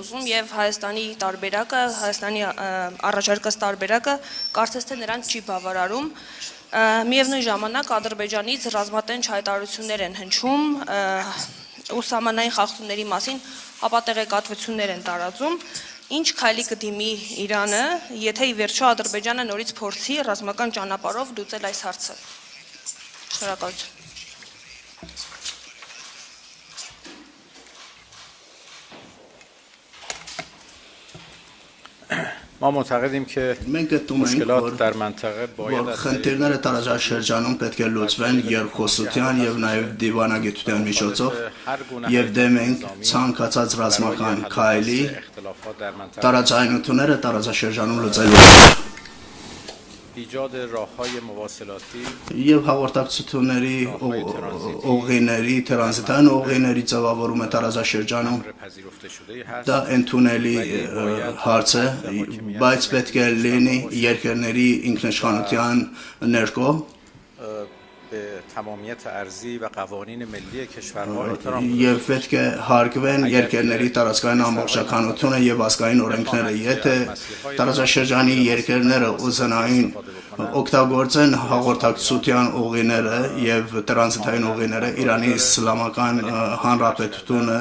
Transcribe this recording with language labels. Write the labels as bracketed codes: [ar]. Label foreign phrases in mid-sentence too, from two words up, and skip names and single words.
[hy] ուզում եւ Հայաստանի տարբերակը, Հայաստանի առաջարկած տարբերակը կարծես թե նրանց չի բավարարում։ Միևնույն ժամանակ Ադրբեջանից ռազմատենչ հայտարարություններ են հնչում ու սահմանային խախտումների մասին ապատեղեկատվություններ են տարածում։ Ինչ քայլի կդիմի Իրանը, եթե ի վերջո Ադրբեջանը նորից փորձի ռազմական ճանապարհով լուծել այս հարցը։ Շնորհակալություն։ [fa] ما معتقدیم که مشکلات در منطقه باید [hy] խնդիրները տարածաշրջանում պետք է լուծվեն երկխոսության եւ նաեւ դիվանագիտության միջոցով եւ դեմ ենք ցանկացած ռազմական քայլի տարածայնությունները տարածաշրջանում լուծելու [fa] ایجاد راههای مواصلاتی [hy] եւ հաղորդակցությունների ուղիների տրանզիտային ուղիների ձևավորումը տարածաշրջանում դա ընդունելի հարց է բայց պետք է լինի երկրների ինքնիշխանության ներքո [fa] به تمامیت ارضی و قوانین ملی کشورها احترام [hy] եւ պետք է հարգվեն երկրների տարածքային ամբողջականությունը եւ ազգային օրենքները եթե տարածաշրջանի երկրները ուզենային օգտագործեն հաղորդակցության ուղիները եւ տրանզիտային ուղիները Իրանի Իսլամական Հանրապետությունը